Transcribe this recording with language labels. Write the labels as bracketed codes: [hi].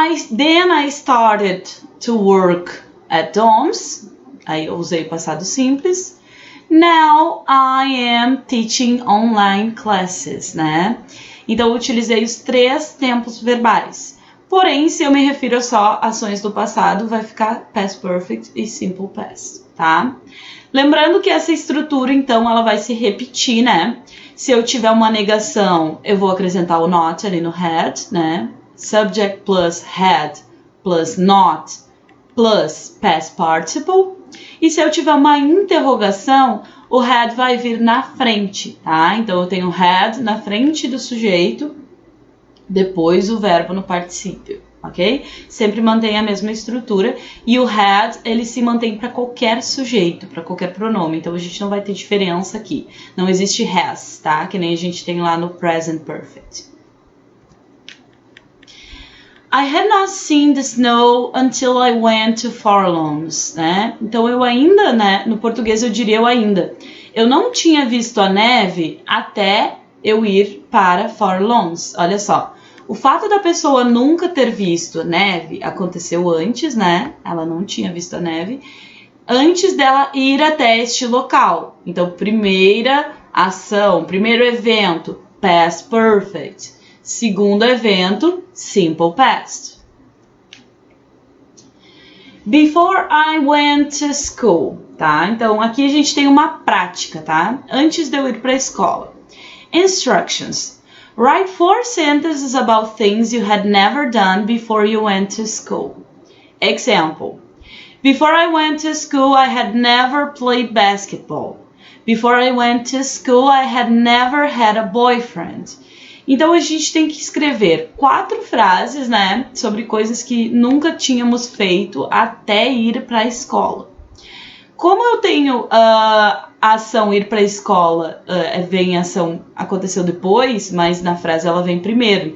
[en] Then I started to work at Dom's. [pt] Aí eu usei o passado simples. [en] Now I am teaching online classes, [pt] né? Então eu utilizei os 3 tempos verbais. Porém, se eu me refiro só a ações do passado, vai ficar past perfect e simple past, tá? Lembrando que essa estrutura, então, ela vai se repetir, né? Se eu tiver uma negação, eu vou acrescentar o not ali no had, né? [en] Subject plus had plus not plus past participle. [pt] E se eu tiver uma interrogação, o had vai vir na frente, tá? Então, eu tenho had na frente do sujeito, depois o verbo no particípio, ok? Sempre mantém a mesma estrutura. E o had, ele se mantém para qualquer sujeito, para qualquer pronome. Então, a gente não vai ter diferença aqui. Não existe has, tá? Que nem a gente tem lá no present perfect. [en] I had not seen the snow until I went to Forlons, né? [pt] Então, eu ainda, né? No português eu diria eu ainda. Eu não tinha visto a neve até eu ir para Forlons. Olha só. O fato da pessoa nunca ter visto a neve aconteceu antes, né? Ela não tinha visto a neve antes dela ir até este local. Então, primeira ação, primeiro evento, past perfect. Segundo evento, simple past. [en] Before I went to school, tá? [pt] Então, aqui a gente tem uma prática, tá? Antes de eu ir para a escola. Instructions. [en] Write 4 sentences about things you had never done before you went to school. Example. Before I went to school, I had never played basketball. Before I went to school, I had never had a boyfriend. [pt] Então, a gente tem que escrever 4 frases, né, sobre coisas que nunca tínhamos feito até ir para a escola. Como eu tenho a ação ir para a escola, vem a ação aconteceu depois, mas na frase ela vem primeiro.